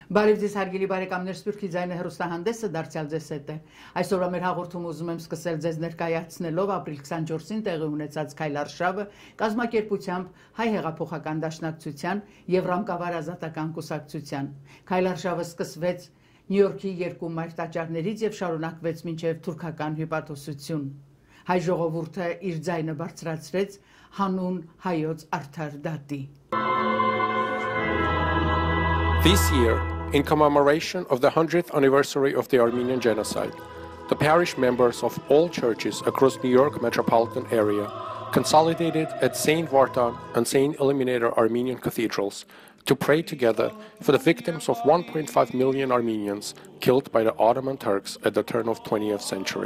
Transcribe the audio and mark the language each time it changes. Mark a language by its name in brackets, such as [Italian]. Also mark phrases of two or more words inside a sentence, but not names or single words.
[Armenian] Բարև ձեզ հարգելի բարեկամներ, Սփյուռքի ձայնը հեռուստահանդեսը դարձյալ ձեզ հետ է։ Այսօր մեր հաղորդումը ուզում եմ սկսել ձեզ ներկայացնելով ապրիլ 24-ին տեղի ունեցած քայլարշավը կազմակերպությամբ Հայ հեղափոխական դաշնակցության եւ Ռամկավար ազատական կուսակցության։ Քայլարշավը սկսվեց Նյու Յորքի երկու մայր տաճարներից եւ շարունակվեց մինչեւ թուրքական հյուպատոսություն։ Հայ ժողովուրդը իր ձայնը բարձրացրեց հանուն հայոց արդար դատի։ [English] This year, in commemoration of the 100th anniversary of the Armenian Genocide, the parish members of all churches across New York metropolitan area consolidated at St. Vartan and St. Illuminator Armenian cathedrals to pray together for the victims of 1.5 million Armenians killed by the Ottoman Turks at the turn of the 20th century.